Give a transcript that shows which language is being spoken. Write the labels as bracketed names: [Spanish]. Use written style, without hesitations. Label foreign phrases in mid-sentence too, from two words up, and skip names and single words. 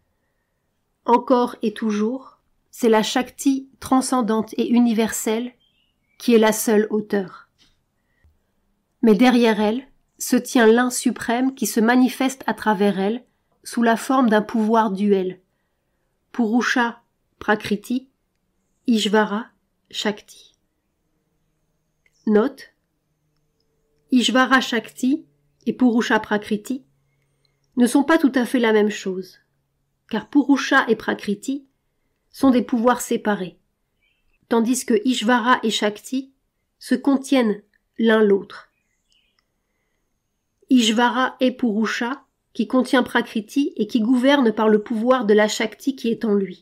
[French] Encore et toujours, c'est la Shakti transcendante et universelle qui est la seule auteure. Mais derrière elle se tient l'un suprême qui se manifeste à travers elle sous la forme d'un pouvoir duel. Purusha Prakriti, Ishvara Shakti. Note: Ishvara Shakti et Purusha Prakriti ne sont pas tout à fait la même chose, car Purusha et Prakriti sont des pouvoirs séparés, tandis que Ishvara et Shakti se contiennent l'un l'autre. Ishvara est Purusha, qui contient Prakriti et qui gouverne par le pouvoir de la Shakti qui est en lui.